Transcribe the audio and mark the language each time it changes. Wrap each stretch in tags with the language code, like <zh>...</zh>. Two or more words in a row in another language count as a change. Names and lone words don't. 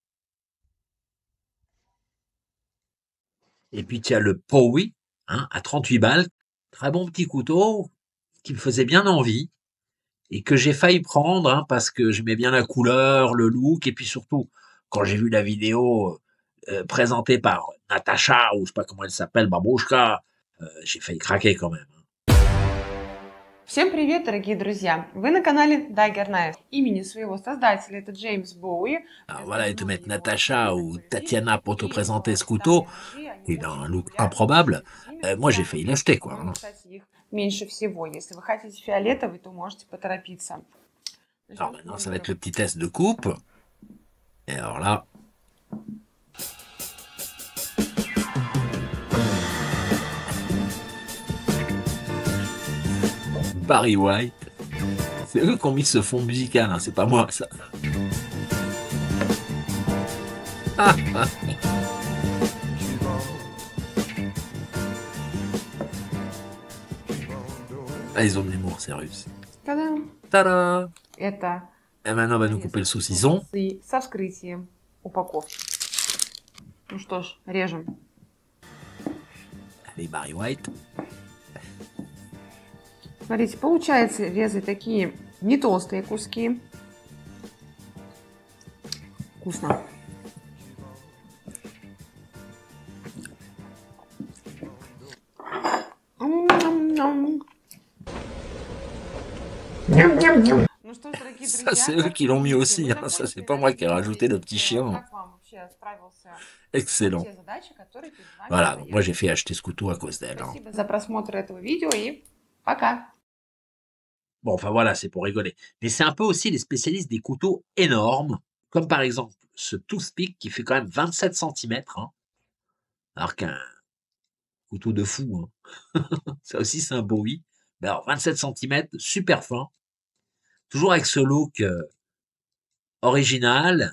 <fr>Et puis tu as le Powi, hein, à 38 balles, très bon petit couteau qui me faisait bien envie et que j'ai failli prendre hein, parce que j'aimais bien la couleur, le look et puis surtout quand j'ai vu la vidéo présentée par Natacha ou je sais pas comment elle s'appelle, Babouchka, j'ai failli craquer quand même.</fr> <ru>Всем привет, дорогие друзья! Вы на канале Dagger Knives. Имени своего создателя это Джеймс Боуи.</ru> <fr>Alors voilà, et te mettre Natacha ou Tatiana pour te présenter ce couteau, qui est un look improbable, moi j'ai failli l'acheter quoi. Hein.</fr> <ru>Кстати, их меньше всего. Если вы хотите фиолетовый, то можете поторопиться.</ru> <fr>Alors maintenant, ça va être le petit test de coupe. Et alors là... Barry White. C'est eux qui ont mis ce fond musical, hein, c'est pas moi ça. Ah, ah. Ah, ils ont de l'humour, ces Russes.</fr> <ru>Та-дам!</ru> <fr>Tada!</fr> <ru>Это</ru> <fr>Et maintenant, on va nous couper le saucisson.</fr> <ru>со вскрытием упаковки. Ну что ж, режем.</ru> <fr>Allez, Barry White.</fr> <ru>Смотрите, получается резать такие не толстые куски. Вкусно. Ну что ж, дорогие</ru> <fr>Ça,</fr> <ru>друзья,</ru> <fr>c'est eux qui l'ont mis aussi. Hein. Ça, c'est pas moi qui ai rajouté le petit chien.</fr> <ru>как вам вообще справился</ru> <fr>Excellent.</fr> <ru>те задачи, которые перед вами</ru> <fr>Voilà,</fr> <ru>стоят?</ru> <fr>moi j'ai fait acheter ce couteau à cause d'elle. Hein.</fr> <ru>Спасибо за просмотр этого видео и пока!</ru> <fr>Bon, enfin voilà, c'est pour rigoler. Mais c'est un peu aussi les spécialistes des couteaux énormes, comme par exemple ce Toothpick qui fait quand même 27 centimètres, hein, alors qu'un couteau de fou, hein. Ça aussi c'est un Bowie. Mais alors 27 centimètres, super fin, toujours avec ce look original.</fr>